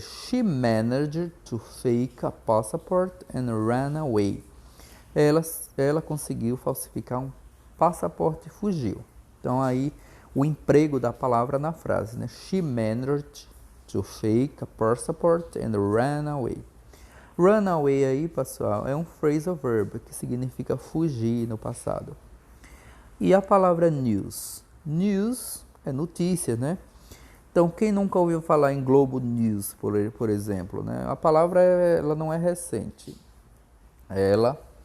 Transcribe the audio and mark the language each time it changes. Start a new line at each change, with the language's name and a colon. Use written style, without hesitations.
English: She managed to fake a passport and ran away.
Portuguese: Ela conseguiu falsificar um passaporte e fugiu. Então aí o emprego da palavra na frase, né?
English: She managed to fake a passport and ran away.
Portuguese: Run away aí, pessoal, é um phrasal verb que significa fugir no passado. E a palavra news? News é notícia, né? Então, quem nunca ouviu falar em Globo News, por exemplo, né? A palavra ela não é recente. Ela